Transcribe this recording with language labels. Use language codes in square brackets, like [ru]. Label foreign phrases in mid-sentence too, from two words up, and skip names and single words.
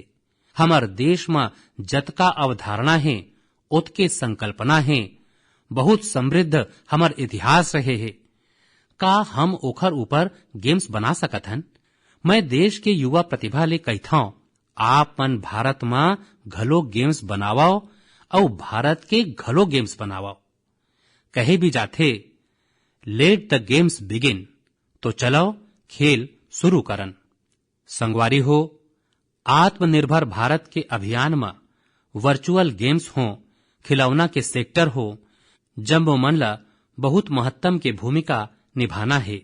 [hne] हमर देश में जतका अवधारणा है ओतके संकल्पना है, बहुत समृद्ध हमर इतिहास रहे है। का हम ओखर ऊपर गेम्स बना सकत हन? मैं देश के युवा प्रतिभा ले कहथां, आप मन भारत में घलो गेम्स बनावाओ और भारत के घलो गेम्स बनावाओ। कहे भी जाथे [en] let the games begin, [hne] तो चलो खेल शुरू करन। संगवारी हो, आत्मनिर्भर भारत के अभियान में वर्चुअल गेम्स हो, खिलौना के सेक्टर हो, जम्मो मन ला बहुत महत्तम के भूमिका निभाना है।